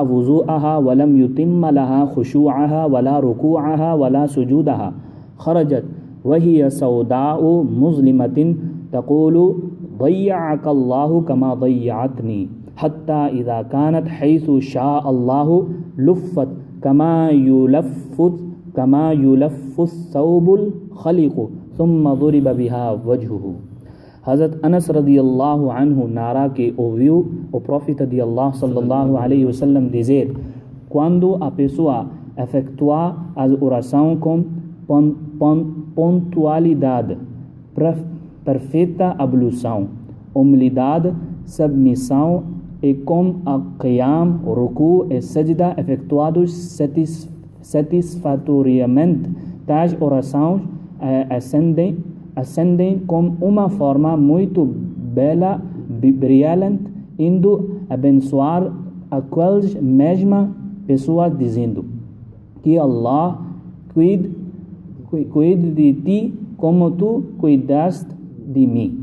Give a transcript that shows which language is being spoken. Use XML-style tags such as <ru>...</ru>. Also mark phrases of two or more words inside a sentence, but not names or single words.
<ar>وضوءها ولم يتم لها خشوعها ولا ركوعها ولا سجودها خرجت وهي سوداء مظلمة تقول ضيعك الله كما ضيعتني حتى إذا كانت حيث شاء الله لفت كما يلف الثوب الخلق ثم ضرب بها وجهه.</ar> <pt>Hazrat Anas</pt> <ar>رضي الله عنه</ar> <pt>narra que ouviu o profeta de Allah</pt> <ar>صلى الله عليه وسلم</ar> <pt>dizer: quando a pessoa efetuar a oração com pontualidade, perfeita ablução, humildade, submissão e com a qiyam, ruku e sajda efetuados satisfatoriamente, tais orações ascendem com uma forma muito bela, brilhante, indo abençoar aquelas mesmas pessoas, dizendo que Allah cuide de ti como tu cuidaste de mim.</pt>